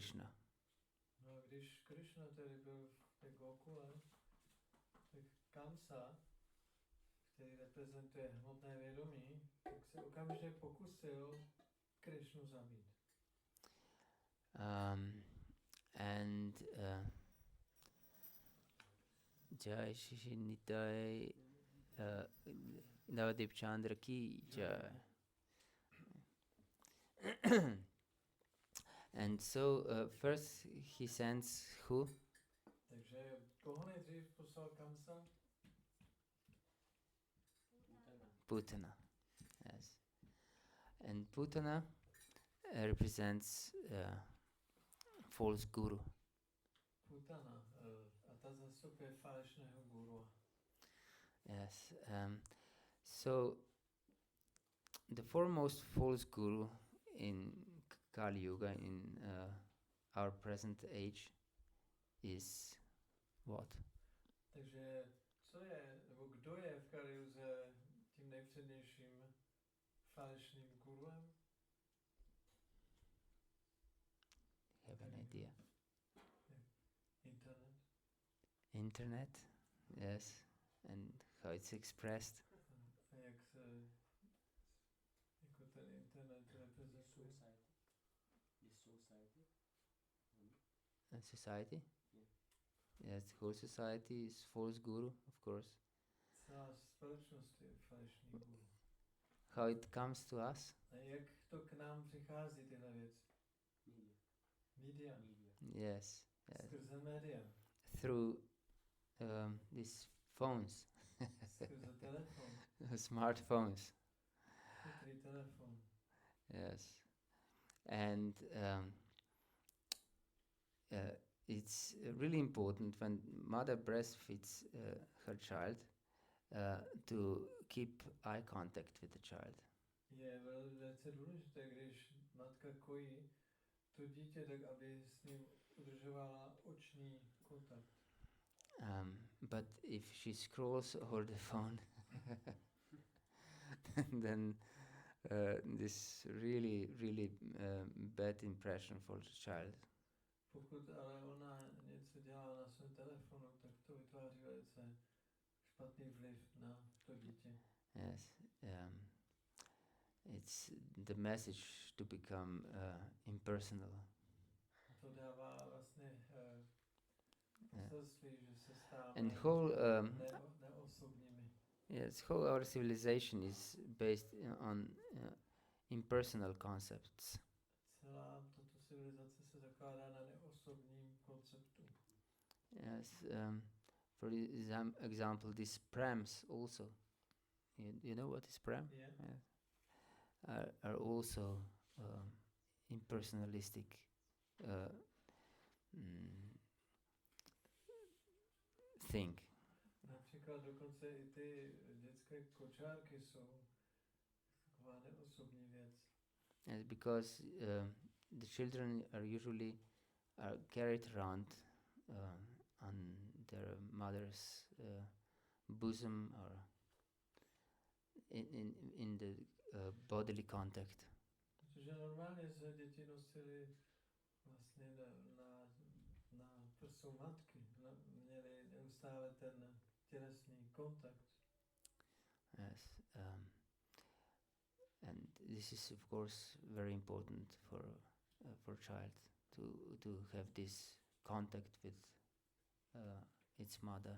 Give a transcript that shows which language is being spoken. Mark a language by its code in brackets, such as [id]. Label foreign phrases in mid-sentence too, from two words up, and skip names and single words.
[cs] No a když Krishna tedy byl v té Gokule, tak Kamsa, který reprezentuje hmotné vědomí, tak se okamžitě pokusil Krišnu zabít. [hi] And जय श्री निताई नवद्वीप चन्द्र की जय. [en] And so first he sends who? [cs] Takže koho nejdřív poslal Kamsa? [en] Putana. Yes. And Putana represents false guru. Putana. [cs] A ta zastupuje falešného guru. [en] Yes. So the foremost false guru in Kali Yuga, in our present age, is what? [cs] Takže co je, nebo kdo je v Kaliuze tím nejpřednějším falešným guruem? [en] Have an idea? Internet. Internet, yes, and how it's expressed. [cs] A jak se jako ten internet reprezentuje? [en] Society? Yeah. Yes, the whole society is false guru, of course. [cs] Celá společnost je falešný guru. [en] How it comes to us? [cs] A jak to k nám přichází tyhle věci? [en] Media. Yes, yes. [cs] Skrze média. [en] Through these phones, [cs] Skrze telefon. [en] smartphones. [cs] Chytrý telefon. [en] Yes, and it's really important when mother breastfeeds her child to keep eye contact with the child. [cs] Je velice důležité, když matka kojí to dítě, tak aby s ním udržovala oční kontakt. [en] But if she scrolls over the phone, then this really bad impression for the child. [cs] Pokud ale ona něco dělá na svém telefonu, tak to vytváří velice špatný vliv na to dítě. [en] Yes, it's the message to become impersonal. [cs] To dává vlastně poselství, že se stává [en] And whole [cs] neosobními. [en] yes, whole our civilization is based on impersonal concepts. [cs] Celá tato civilizace se zakládá na neosobním konceptu. [en] Yes, for example, these prams also. You know what is pram? Yeah. Yeah. Are also impersonalistic thing. [cs] Například dokonce i ty dětské kočárky jsou taková neosobní věc. [en] Yes, because the children are usually carried around on their mother's bosom or in the bodily contact. [cs] Protože normálně se děti nosily vlastně na prsu matky, měli neustále ten tělesný kontakt. [en] Yes, and this is of course very important for child to have this contact with its mother.